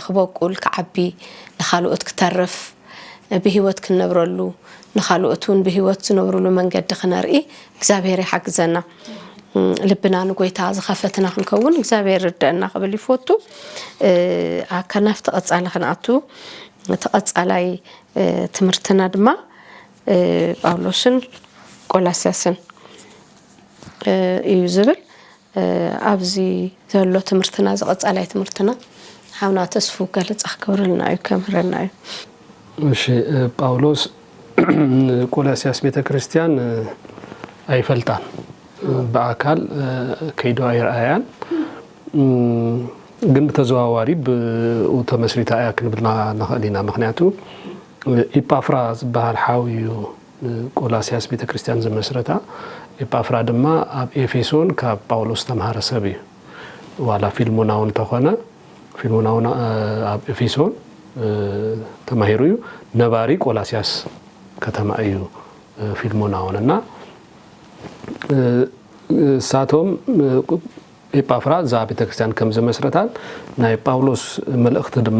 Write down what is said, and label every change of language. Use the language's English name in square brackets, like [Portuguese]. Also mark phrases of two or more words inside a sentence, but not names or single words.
[Tigrinya] ክበቁል ከዓቢ ንኻልኦት ክተርፍ ብህይወት ክንነብረሉ ንኻልኦቱን ብህይወት ዝነብሩሉ መንገዲ ክነርኢ እግዚአብሔር ይሓግዘና ልብና ንጎይታ ዝኸፈትና ክንከውን እግዚአብሔር ይርዳእና ቅብል ይፈቱ ኣከናፍ ተቐጻለ ክንኣቱ ተቐጻላይ ትምህርትና ድማ ጳውሎስን ቆላስያስን እዩ ዝብል ኣብዚ ዘሎ ትምህርትና ዝቐጻላይ ትምህርትና ሓውና ተስፉ ገለጻ ክብርልና እዩ ከምረና እዩ እሺ ጳውሎስ ቆላስያስ ቤተክርስቲያን አይፈልጣን በአካል ከይዶ አይራያን ግን በተዘዋዋሪ በተመስሪታ ያክንብልና ነኸሊና ምክንያቱ ኢጳፍራ ዝባሃል ሓዊዩ ቆላስያስ ቤተክርስቲያን ዘመስረታ ኢጳፍራ ድማ ኣብ ኤፌሶን ካብ ጳውሎስ ተማሃረ ሰብ እዩ ዋላ ፊልሞናውን ተኾነ ፊልሞናውን ኣብ ኤፌሶን ተማሂሩ እዩ ነባሪ ቆላስያስ ከተማ እዩ ፊልሞናውንና ሳቶም ኢጳፍራ ዛ ቤተክርስቲያን ከም ዘመስረታን ናይ ጳውሎስ መልእኽቲ ድማ